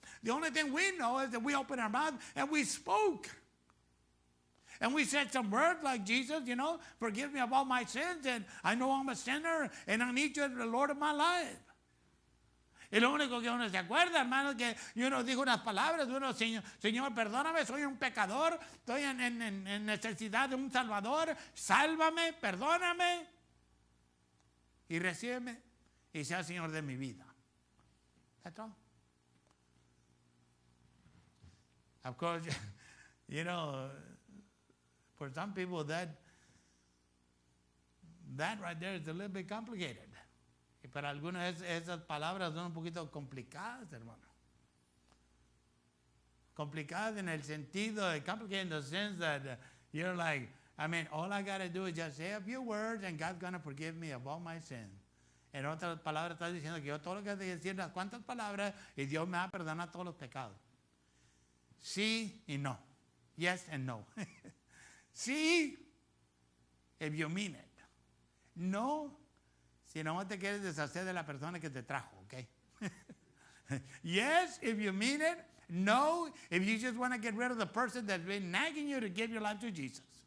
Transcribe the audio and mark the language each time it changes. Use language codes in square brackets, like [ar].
[en] The only thing we know is that we opened our mouth and we spoke. And we said some words like, Jesus, you know, forgive me of all my sins. And I know I'm a sinner and I need you as the Lord of my life. [es] Y lo único que uno se acuerda, hermano, que uno dijo unas palabras, uno, Señor, perdóname, soy un pecador, estoy en necesidad de un Salvador, sálvame, perdóname y recíbeme y sea Señor de mi vida. [en] That's all. Of course, you know, for some people that right there is a little bit complicated. [es] Y para algunos esas palabras son un poquito complicadas, hermano. Complicadas en el sentido, [en] complicated in the sense that you're like, I mean, all I got to do is just say a few words and God's going to forgive me of all my sins. [es] En otras palabras, estás diciendo que yo todo lo que te decir unas cuantas palabras y Dios me va a perdonar todos los pecados. Sí y no. [en] Yes and no. [es] Sí, [en] if you mean it. [es] No, si no te quieres deshacer de la persona que te trajo, okay? [en] Yes, if you mean it. No, if you just want to get rid of the person that's been nagging you to give your life to Jesus.